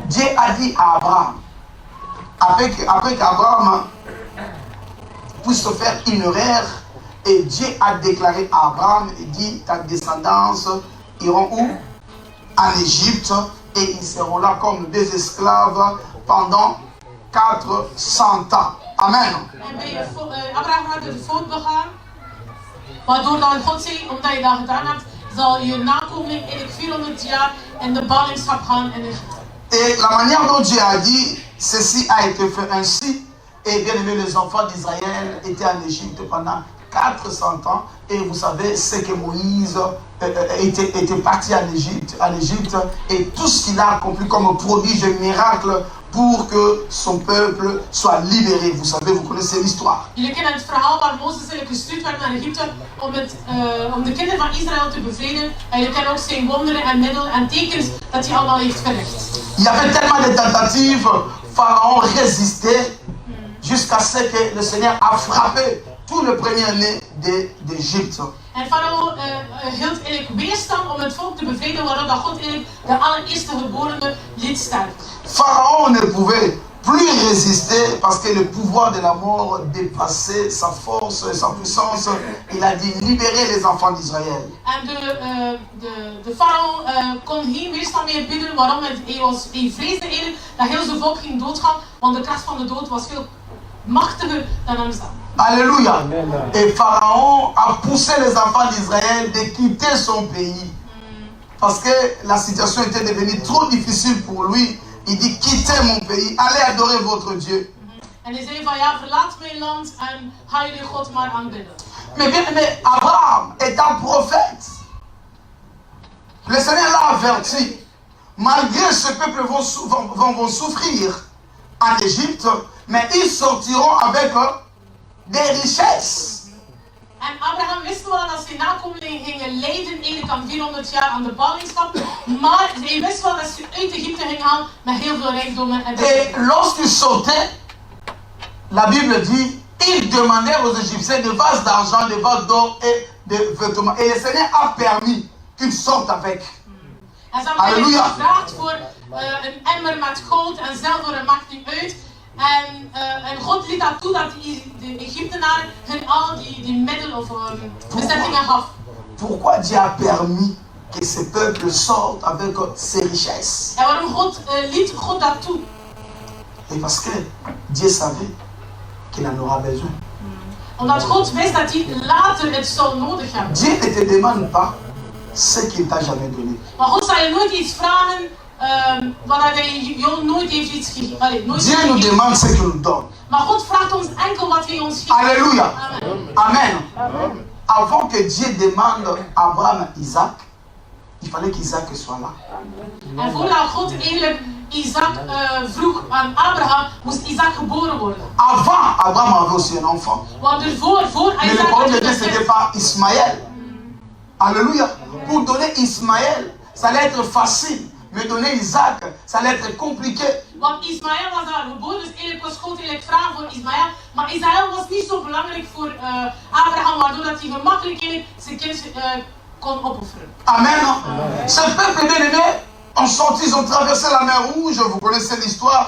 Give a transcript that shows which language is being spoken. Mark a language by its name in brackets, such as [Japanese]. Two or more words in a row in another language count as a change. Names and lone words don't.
[French] Dieu a dit à Abraham, après qu'Abraham puisse faire une erreur, et Dieu a déclaré à Abraham, il dit, ta descendance iront où? En Égypte, et ils seront là comme des esclaves pendant 400 ans. Amen. [Dutch] Abraham had de fout begaan. Waardoor dan God zegt, omdat je dat gedaan hebt, zal je nakomeling eigenlijk 400 jaar in de ballingschap gaan in Egypte. [French] Et la manière dont Dieu a dit, ceci a été fait ainsi. Et bien aimé, les enfants d'Israël étaient en Égypte pendant 400 ans. Et vous savez, c'est que Moïse était parti en Égypte. Et tout ce qu'il a accompli comme prodige et miracle pour que son peuple soit libéré. Vous savez, vous connaissez l'histoire. [Dutch] Jullie kennen het verhaal waar Mozes eigenlijk gestuurd werd naar Egypte om de kinderen van Israël te bevreden. En jullie kennen ook zijn wonderen en middelen en tekens dat hij allemaal heeft verricht. [French] Il y avait tellement de tentatives. Pharaon résistait jusqu'à ce que le Seigneur a frappé tout le premier-né d'Égypte. [Dutch] En Farao hield eigenlijk weerstand om het volk te bevreden, waardoor dat God eigenlijk de allereerste geborene liet sterven. [French] Pharaon ne pouvait plus résister parce que le pouvoir de la mort dépassait sa force et sa puissance. Il a dit libérez les enfants d'Israël. [Dutch] En de farao kon geen weerstand meer bieden. Waarom? Hij vreesde eigenlijk dat heel zijn volk ging doodgaan, want de kracht van de dood was veel machtiger dan hem zelf. [French] Alléluia. Et Pharaon a poussé les enfants d'Israël de quitter son pays. Parce que la situation était devenue trop difficile pour lui. Il dit quittez mon pays, allez adorer votre Dieu. [Dutch] En hij zei van ja, verlaat mijn land en ga jullie God maar aanbidden. [French] Mais bien aimé, Abraham est un prophète. Le Seigneur l'a averti. Malgré ce peuple vont souffrir en Égypte, mais ils sortiront avec des richesses. [Dutch] En Abraham wist wel dat zijn nakomelingen gingen lijden eigenlijk aan 400 jaar aan de ballingschap. Maar hij wist wel dat ze uit Egypte gingen gaan met heel veel rijkdommen en [French] Et lorsqu'ils sortaient, la Bible dit, ils demandèrent aux Égyptiens des vases d'argent, des vases d'or et des vêtements. Et le Seigneur a permis qu'ils sortent avec. [Dutch] En ze hebben eigenlijk gevraagd voor een emmer met goud en zilver, het maakt niet uit. En God liet dat toe dat de Egyptenaren hun al die middelen of bezettingen gaf. [French] Pourquoi Dieu a permis que ce peuple sorte avec ses richesses? [Dutch] En waarom liet God dat toe? [French] Et parce que Dieu savait qu'il en aura besoin. [Dutch] Omdat God wist dat hij later het zou nodig hebben. [French] Dieu ne te demande pas ce qu'il t'a jamais donné. [Dutch] Maar God zal je nooit iets vragen waar hij jou nooit heeft iets gegeven. [French] Dieu nous demande ce qu'il nous donne. [Dutch] Maar God vraagt ons enkel wat hij ons geeft. [French] Alléluia. Amen. Amen. Avant que Dieu demande à Abraham Isaac, il fallait qu'Isaac soit là. [Dutch] En voordat God eigenlijk Isaac vroeg aan Abraham, moest Isaac geboren worden. [French] Avant, Abraham avait aussi un enfant. [Dutch] Want voor [French] Mais le [Dutch] Isaac [French] problème [Dutch] had [French] de Dieu, ce n'était pas Ismaël. Alléluia. Pour donner Ismaël, ça allait être facile. Mais donner Isaac, ça allait être compliqué. [Dutch] Want Ismaël was daar geboren, dus eigenlijk was God eigenlijk vragen voor Ismaël. Maar Ismaël was niet zo belangrijk voor Abraham, waardoor dat hij gemakkelijk zijn kind kon opofferen. [French] Amen. Ce peuple bien-aimé ont sorti, ils ont traversé la mer Rouge, vous connaissez l'histoire.